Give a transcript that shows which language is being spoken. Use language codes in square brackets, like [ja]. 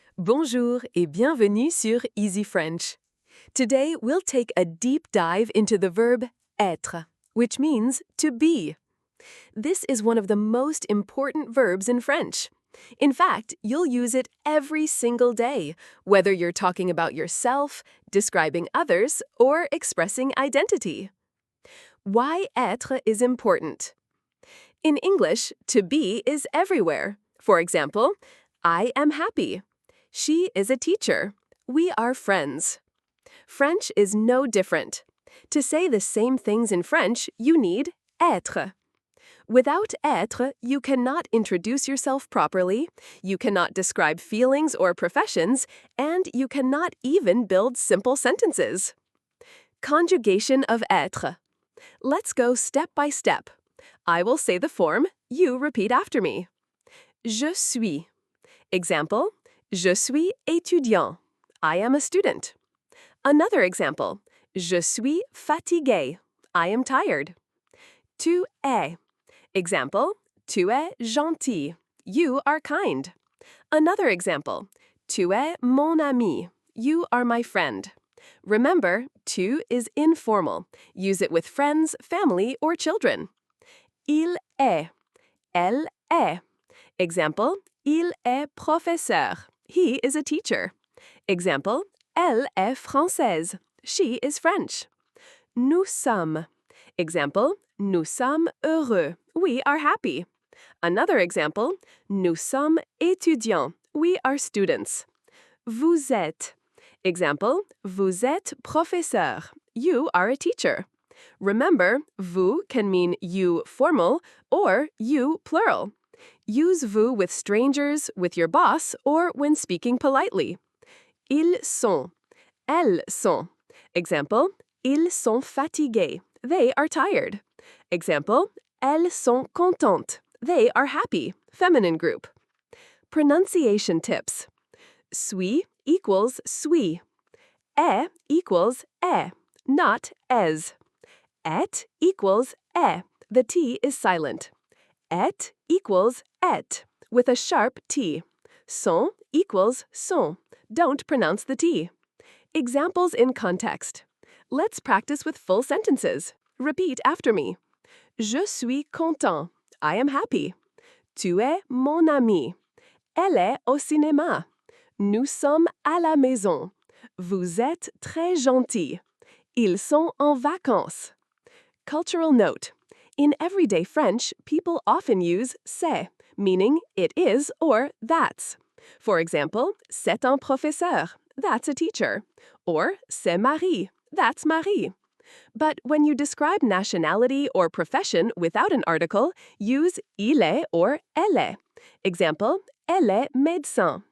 [fr] Bonjour et bienvenue sur EzeeFrench. [en] Today we'll take a deep dive into the verb être, which means to be. This is one of the most important verbs in French. In fact, you'll use it every single day, whether you're talking about yourself, describing others, or expressing identity. Why être is important? In English, to be is everywhere. For example, I am happy. She is a teacher. We are friends. French is no different. To say the same things in French, you need être. Without être, you cannot introduce yourself properly, you cannot describe feelings or professions, and you cannot even build simple sentences. Conjugation of être. Let's go step by step. I will say the form, you repeat after me. [fr] Je suis. Example, je suis étudiant. [en] I am a student. Another example, [fr] je suis fatigué. [en] I am tired. [fr] Tu es. [en] Example, [fr] tu es gentil. [en] You are kind. Another example, [fr] tu es mon ami. [en] You are my friend. Remember, tu is informal. Use it with friends, family, or children. [fr] Il est. Elle est. [en] Example, [fr] il est professeur. [en] He is a teacher. Example, [fr] elle est française. [en] She is French. [fr] Nous sommes. [en] Example, [fr] nous sommes heureux. [en] We are happy. Another example, [fr] nous sommes étudiants. [en] We are students. [fr] Vous êtes. Example, vous êtes professeur. You are a teacher. [en] Remember, vous can mean you formal or you plural. Use vous with strangers, with your boss, or when speaking politely. [fr] Ils sont. Elles sont. [en] Example, [fr] ils sont fatigués. [en] They are tired. [fr] Example, elles sont contentes. [en] They are happy. Feminine group. Pronunciation tips. Suis equals suis. Est equals est, not es. Et equals est. The T is silent. Et equals et, with a sharp T. Sont equals sont. Don't pronounce the T. Examples in context. Let's practice with full sentences. Repeat after me. [fr] Je suis content. [en] I am happy. [fr] Tu es mon ami. Elle est au cinéma. Nous sommes à la maison. Vous êtes très gentil. Ils sont en vacances. [en] Cultural note. In everyday French, people often use c'est, meaning it is or that's. [fr] For example, c'est un professeur. [en] That's a teacher. Or [fr] c'est Marie. [en] That's Marie. But when you describe nationality or profession without an article, use il est or elle est. [fr] Example, elle est médecin.